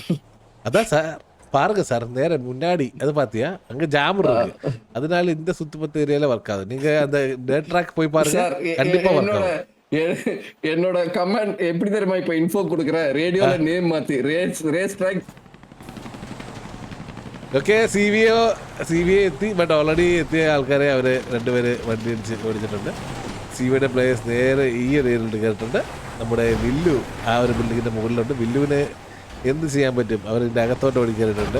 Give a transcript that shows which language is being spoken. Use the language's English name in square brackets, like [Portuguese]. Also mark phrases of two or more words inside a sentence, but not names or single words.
[Tamil] அதான் சார் பாருங்க சார், நேரம் முன்னாடி அது பாத்தியா, அங்க ஜாமர் இருக்கு, அதனால இந்த சுத்துப்பத்து ஏரியால ஒர்க் ஆகுது. நீங்க அந்த [English] dead track [Tamil] போய் பாருங்க, கண்டிப்பா ஒர்க் ஆகும். என்னோட கமெண்ட் எப்படி தெரியுமா இப்ப இன்ஃபோ கொடுக்குற, ரேடியோல நேம் மாத்தி [English] race track. [Malayalam] ഓക്കെ സി വി എ എത്തി, [English] but already [Malayalam] എത്തിയ ആൾക്കാരെ അവർ രണ്ടുപേര് വണ്ടി ഓടിച്ചിട്ടുണ്ട്. സി വിയുടെ പ്ലേയേഴ്സ് നേരെ ഈ ഏരിയയിലോട്ട് കയറിയിട്ടുണ്ട്. നമ്മുടെ വില്ലു ആ ഒരു ബിൽഡിങ്ങിൻ്റെ മുകളിലുണ്ട്. വില്ലുവിന് എന്ത് ചെയ്യാൻ പറ്റും, അവരിൻ്റെ അകത്തോട്ട് ഓടി കയറിയിട്ടുണ്ട്.